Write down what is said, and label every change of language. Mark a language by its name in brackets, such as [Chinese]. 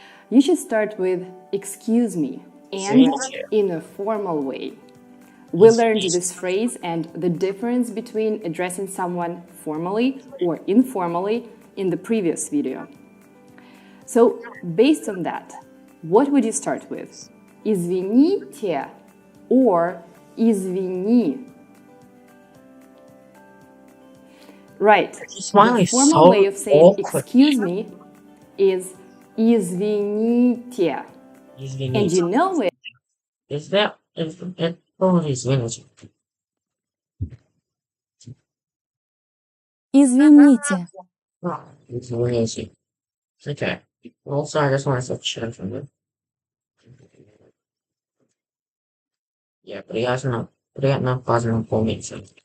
[English] You should start with excuse me and in a formal way. We learned this phrase and the difference between addressing someone formally or informally in the previous video. So, based on that, what would you start with? [Russian] Извините or извини? [English] Right. The formal way of saying excuse me is извините. And you know it. Is that probably извините? [Russian] Извините. Извините. Okay. [English] Also, I just wanted to check from you. [Russian] Yeah, приятно познакомиться.